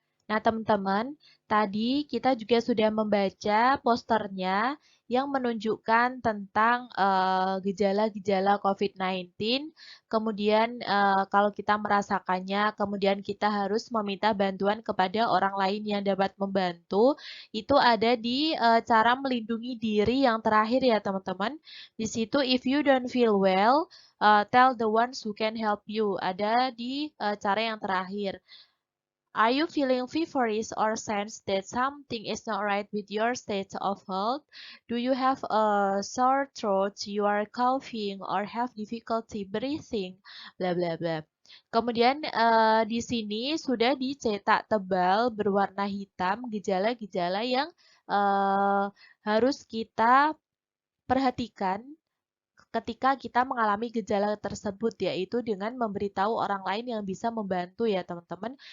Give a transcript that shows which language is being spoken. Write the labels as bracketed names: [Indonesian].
[Indonesian] Nah, teman-teman, tadi kita juga sudah membaca posternya yang menunjukkan tentang gejala-gejala COVID-19. Kemudian kalau kita merasakannya, kemudian kita harus meminta bantuan kepada orang lain yang dapat membantu. Itu ada di cara melindungi diri yang terakhir ya, teman-teman. Di situ, [English] if you don't feel well, tell the ones who can help you. [Indonesian] Ada di cara yang terakhir. [English] Are you feeling feverish or sense that something is not right with your state of health? Do you have a sore throat, you are coughing, or have difficulty breathing? Bla bla bla. [Indonesian] Kemudian di sini sudah dicetak tebal berwarna hitam gejala-gejala yang harus kita perhatikan ketika kita mengalami gejala tersebut, yaitu dengan memberitahu orang lain yang bisa membantu ya teman-teman.